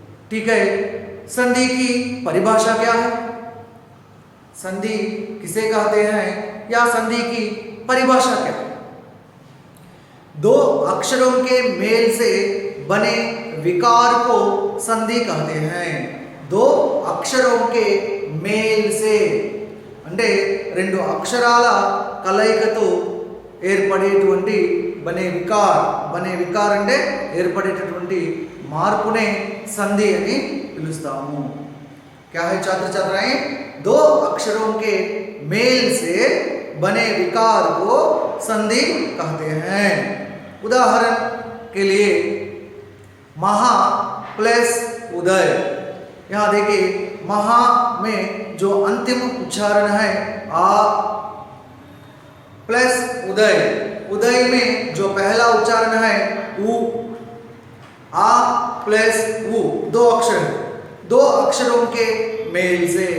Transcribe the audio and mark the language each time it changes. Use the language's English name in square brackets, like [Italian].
[Hindi] ठीक है, संधि की परिभाषा क्या है? संधि किसे कहते हैं या संधि की परिभाषा क्या है? दो अक्षरों के मेल से बने विकार को संधि कहते हैं। दो अक्षरों के मेल से [Telugu] అంటే రెండు అక్షరాల కలయికతో ఏర్పడేటువంటి [Hindi] బనే వికార్ [Telugu] అంటే ఏర్పడేటటువంటి మార్పునే సంధి అని పిలుస్తాము। [Hindi] क्या है छात्र छात्राएं? दो अक्षरों के मेल से बने विकार को संधि कहते हैं। उदाहरण के लिए महा प्लस उदय। यहाँ देखिए, महा में जो अंतिम उच्चारण है आ प्लस उदय, उदय में जो पहला उच्चारण है उ, आ प्लस उ, दो अक्षर, दो अक्षरों के मेल से।